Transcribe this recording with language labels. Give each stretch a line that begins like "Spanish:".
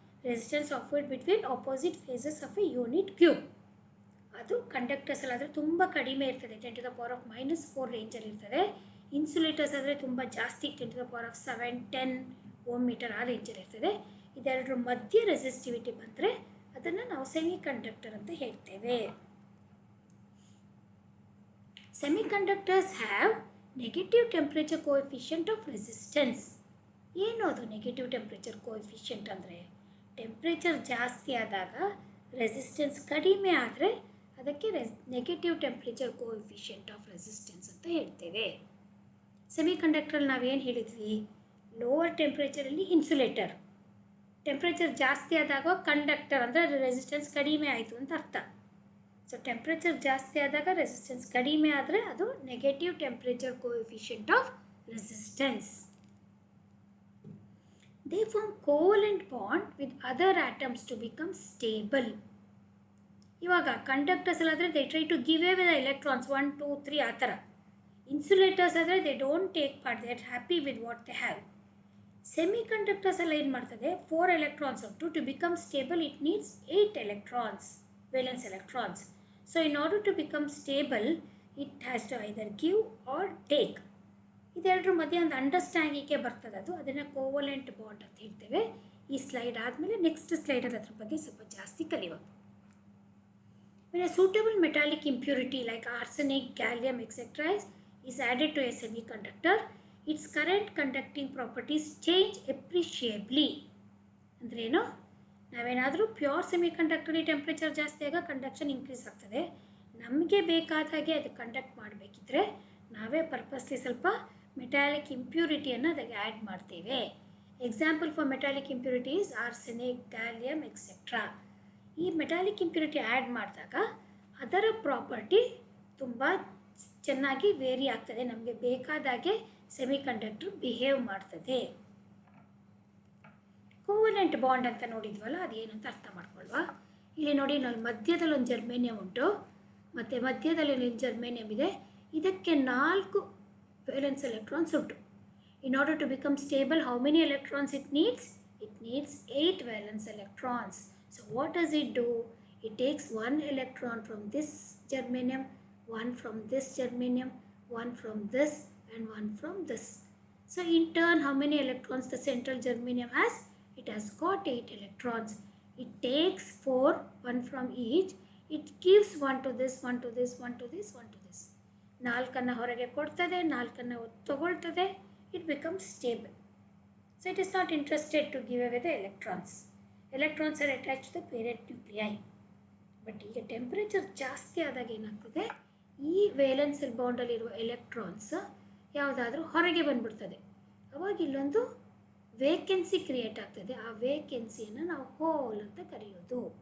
English: Resistance offered between opposite phases of a unit cube.
Kannada: ಅದು conductors ಅಲ್ಲಾದರೆ ತುಂಬ ಕಡಿಮೆ ಇರ್ತದೆ, 10 to the power of -4 ರೇಂಜಲ್ಲಿ ಇರ್ತದೆ. ಇನ್ಸುಲೇಟರ್ಸ್ ಆದರೆ ತುಂಬ ಜಾಸ್ತಿ, 10 to the power of 7, 10 ohm metre ಆ ರೇಂಜಲ್ಲಿ ಇರ್ತದೆ. ಇದೆರಡರ ಮಧ್ಯೆ ರೆಸಿಸ್ಟಿವಿಟಿ ಬಂದರೆ ಅದನ್ನು ನಾವು ಸೆಮಿಕಂಡಕ್ಟರ್ ಅಂತ ಹೇಳ್ತೇವೆ.
English: Semiconductors have negative temperature coefficient of resistance.
Kannada: ಏನು ಅದು
English: negative temperature coefficient
Kannada: ಅಂದರೆ? ಟೆಂಪ್ರೇಚರ್ ಜಾಸ್ತಿ ಆದಾಗ ರೆಸಿಸ್ಟೆನ್ಸ್ ಕಡಿಮೆ ಆದರೆ ಅದಕ್ಕೆ negative temperature coefficient of resistance ಅಂತ ಹೇಳ್ತೇವೆ. ಸೆಮಿಕಂಡಕ್ಟ್ರಲ್ಲಿ ನಾವೇನು ಹೇಳಿದ್ವಿ, ಲೋವರ್ ಟೆಂಪ್ರೇಚರಲ್ಲಿ ಇನ್ಸುಲೇಟರ್, ಟೆಂಪ್ರೇಚರ್ ಜಾಸ್ತಿ ಆದಾಗ ಕಂಡಕ್ಟರ್ ಅಂದರೆ ರೆಸಿಸ್ಟೆನ್ಸ್ ಕಡಿಮೆ ಆಯಿತು ಅಂತ ಅರ್ಥ. ಸೊ ಟೆಂಪ್ರೇಚರ್ ಜಾಸ್ತಿ ಆದಾಗ ರೆಸಿಸ್ಟೆನ್ಸ್ ಕಡಿಮೆ ಆದರೆ ಅದು negative temperature coefficient of resistance.
English: They form covalent bond with other atoms to become stable.
Kannada: ಇವಾಗ conductors ಅಲ್ಲಾದರೆ
English: they try to give away the electrons
Kannada: 1 2 3 ಆ ಥರ.
English: insulators
Kannada: ಆದರೆ
English: They don't take part, they are happy with what they have. Semiconductors
Kannada: ಎಲ್ಲ ಏನು ಮಾಡ್ತದೆ,
English: 4 electrons
Kannada: ಉಂಟು.
English: To become stable it needs 8 electrons, valence electrons. So in order to become stable it has to either give or take.
Kannada: ಇದೆರಡರ ಮಧ್ಯೆ ಒಂದು ಅಂಡರ್ಸ್ಟ್ಯಾಂಡಿಂಗ್ಗೆ ಬರ್ತದೆ, ಅದನ್ನು covalent bond ಅಂತ ಹೇಳ್ತೇವೆ. ಈ ಸ್ಲೈಡ್ ಆದಮೇಲೆ ನೆಕ್ಸ್ಟ್ ಸ್ಲೈಡಲ್ಲಿ ಅದ್ರ ಬಗ್ಗೆ ಸ್ವಲ್ಪ ಜಾಸ್ತಿ ಕಲಿಯುವ.
English: When a suitable metallic impurity like arsenic, gallium, etc. is added to a semiconductor, its current conducting properties change appreciably.
Kannada: ಅಂದ್ರೇನು, ನಾವೇನಾದರೂ ಪ್ಯೂರ್ ಸೆಮಿಕಂಡಕ್ಟರಲ್ಲಿ ಟೆಂಪ್ರೇಚರ್ ಜಾಸ್ತಿ ಆಗ ಕಂಡಕ್ಷನ್ ಇನ್ಕ್ರೀಸ್ ಆಗ್ತದೆ. ನಮಗೆ ಬೇಕಾದ ಹಾಗೆ ಅದು ಕಂಡಕ್ಟ್ ಮಾಡಬೇಕಿದ್ರೆ ನಾವೇ ಪರ್ಪಸ್ಲಿ ಸ್ವಲ್ಪ ಮೆಟಾಲಿಕ್ ಇಂಪ್ಯೂರಿಟಿಯನ್ನು ಅದಕ್ಕೆ ಆ್ಯಡ್ ಮಾಡ್ತೇವೆ.
English: Example for metallic impurities arsenic, gallium etcetera.
Kannada: ಈ ಮೆಟಾಲಿಕ್ ಇಂಪ್ಯೂರಿಟಿ ಆ್ಯಡ್ ಮಾಡಿದಾಗ ಅದರ ಪ್ರಾಪರ್ಟಿ ತುಂಬ ಚೆನ್ನಾಗಿ ವೇರಿ ಆಗ್ತದೆ, ನಮಗೆ ಬೇಕಾದಾಗೆ ಸೆಮಿಕಂಡಕ್ಟರ್ ಬಿಹೇವ್ ಮಾಡ್ತದೆ. ಕೋವಲೆಂಟ್ ಬಾಂಡ್ ಅಂತ ನೋಡಿದ್ವಲ್ಲ, ಅದೇನು ಅಂತ ಅರ್ಥ ಮಾಡ್ಕೊಳ್ವಾ. ಇಲ್ಲಿ ನೋಡಿ, ನಾವು ಮಧ್ಯದಲ್ಲಿ ಒಂದು ಜರ್ಮೇನಿಯಂ ಉಂಟು ಮತ್ತು ಮಧ್ಯದಲ್ಲಿ ಒಂದು ಜರ್ಮೇನಿಯಂ ಇದೆ. ಇದಕ್ಕೆ
English: 4 valence electrons
Kannada: ಉಂಟು.
English: In order to become stable, how many electrons it needs? It needs 8 valence electrons. So what does it do? It takes 1 electron from this germanium, 1 from this germanium, 1 from this and 1 from this. So in turn, how many electrons the central germanium has? It has got 8 electrons. It takes 4, 1 from each. It gives 1 to this, 1 to this, 1 to this, 1 to this.
Kannada: 4 ಹೊರಗೆ ಕೊಡ್ತದೆ, 4 ತಗೊಳ್ತದೆ.
English: It becomes stable. So it is not interested to give away the electrons. Electrons are attached to the parent nuclei.
Kannada: But ಈಗ temperature ಜಾಸ್ತಿ ಆದಾಗ ಏನಾಗ್ತದೆ, ಈ valence ಬಾಂಡಲ್ಲಿರುವ electrons ಯಾವುದಾದ್ರೂ ಹೊರಗೆ ಬಂದ್ಬಿಡ್ತದೆ. ಅವಾಗ ಇಲ್ಲೊಂದು ವೇಕೆನ್ಸಿ ಕ್ರಿಯೇಟ್ ಆಗ್ತದೆ. ಆ ವೇಕೆನ್ಸಿಯನ್ನು ನಾವು ಹೋಲ್ ಅಂತ ಕರೆಯೋದು.